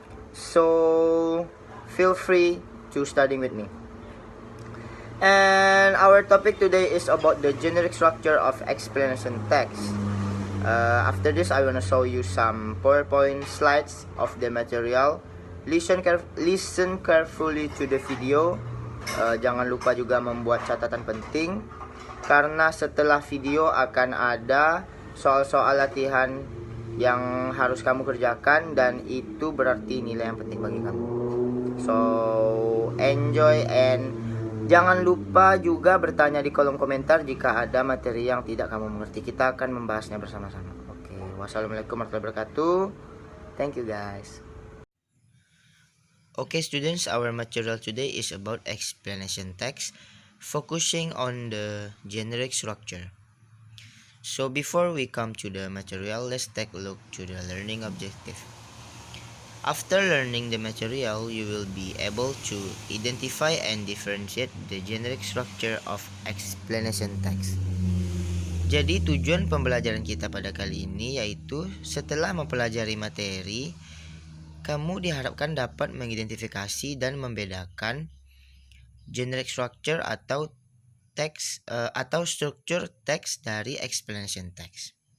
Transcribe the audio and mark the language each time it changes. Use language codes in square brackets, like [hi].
[en] So feel free to studying with me. And our topic today is about the generic structure of explanation text. After this I wanna show you some PowerPoint slides of the material. Listen carefully to the video. [id] Jangan lupa juga membuat catatan penting, karena setelah video akan ada soal-soal latihan yang harus kamu kerjakan, dan itu berarti nilai yang penting bagi kamu. [en] So enjoy, and [id] jangan lupa juga bertanya di kolom komentar jika ada materi yang tidak kamu mengerti. Kita akan membahasnya bersama-sama. Oke, wassalamualaikum warahmatullahi wabarakatuh. [en] Thank you guys. Okay students, our material today is about explanation text, focusing on the generic structure. So before we come to the material, let's take a look to the learning objective. After learning the material, you will be able to identify and differentiate the generic structure of explanation text. [id] Jadi tujuan pembelajaran kita pada kali ini yaitu setelah mempelajari materi, kamu diharapkan dapat mengidentifikasi dan membedakan generic structure atau teks atau struktur teks dari explanation text.